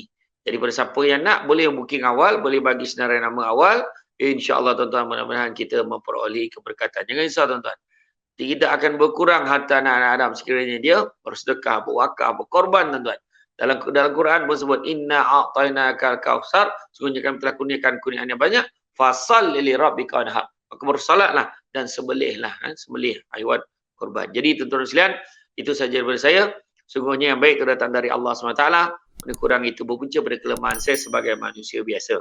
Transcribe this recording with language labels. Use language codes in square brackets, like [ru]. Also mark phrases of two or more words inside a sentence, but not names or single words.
[ms] Jadi pada siapa yang nak, boleh booking awal, boleh bagi senarai nama awal. InsyaAllah tuan-tuan, mudah-mudahan kita memperoleh keberkatan. Jangan risau tuan-tuan. Tidak akan berkurang harta anak-anak Adam sekiranya dia bersedekah, berwakaf, berkorban tuan-tuan. Dalam Quran pun sebut [ar] إنا أعطيناك الكوثر, [ms] sesungguhnya kami telah kurniakan kurniaan yang banyak, [ar] فصل لربك وانحر. [ms] Maka bersolatlah dan sembelih haiwan korban. Jadi tuan-tuan sekalian, itu saja daripada saya. Sungguhnya yang baik itu datang dari Allah SWT. Kurang itu berpunca pada kelemahan saya sebagai manusia biasa.